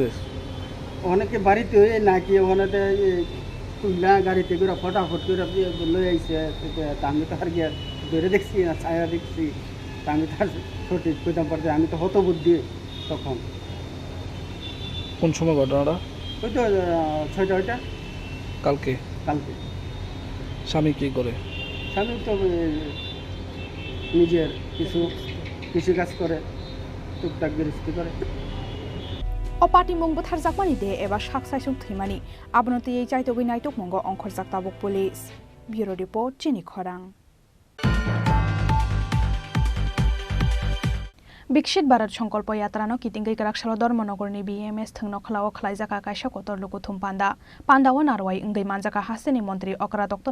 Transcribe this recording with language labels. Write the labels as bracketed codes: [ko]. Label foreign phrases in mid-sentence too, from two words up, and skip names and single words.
[bn] অনেকে বাড়িতে হয়ে নাকি ওখানে তুললা গাড়িতে করে ফটাফট করে লয়ে আইসে আমি তো আর গিয়ে ধরে দেখছি না ছায়া দেখছি তা আমি তার সঠিক কইতাম পারছি আমি তো হতবুদ্ধি তখন কোন সময় ঘটনাটা ওই তো 6টা কালকে স্বামী কি করে স্বামী তো নিজের কিছু কৃষিকাজ করে টুকটাক গৃহস্থী করে [trp] Opati mung buthar jakmani de eba saksai sung thimani abnoti ei chaito gui naitok mungo ongkhor jaktabok [en] police bureau report [trp] chini khorang Bikshit Bharat Sankalpa Yatrano kitingai karakshalo Dharmanagorni BMS thungno khlao khlaijaka kaisa kotor luku thumpanda pandao narwai ngai manjaka hasteni mantri okra Dr.